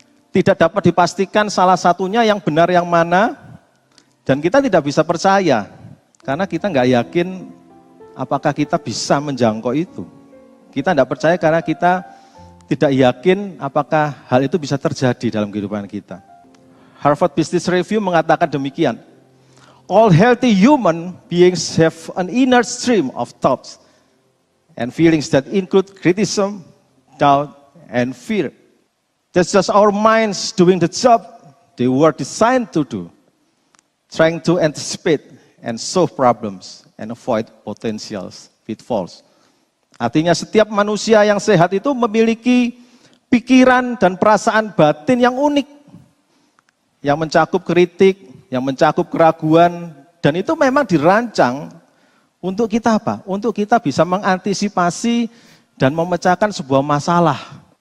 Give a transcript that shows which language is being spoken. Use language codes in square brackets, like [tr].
[id] Tidak dapat dipastikan salah satunya yang benar yang mana, dan kita tidak bisa percaya, karena kita nggak yakin apakah kita bisa menjangkau itu. Kita tidak percaya karena kita tidak yakin apakah hal itu bisa terjadi dalam kehidupan kita. [en] Harvard Business Review [id] mengatakan demikian, [en] all healthy human beings have an inner stream of thoughts and feelings that include criticism, doubt, and fear. That's just our minds doing the job they were designed to do, trying to anticipate and solve problems and avoid potential pitfalls. [id] Artinya setiap manusia yang sehat itu memiliki pikiran dan perasaan batin yang unik, yang mencakup kritik, yang mencakup keraguan, dan itu memang dirancang untuk kita apa? Untuk kita bisa mengantisipasi dan memecahkan sebuah masalah.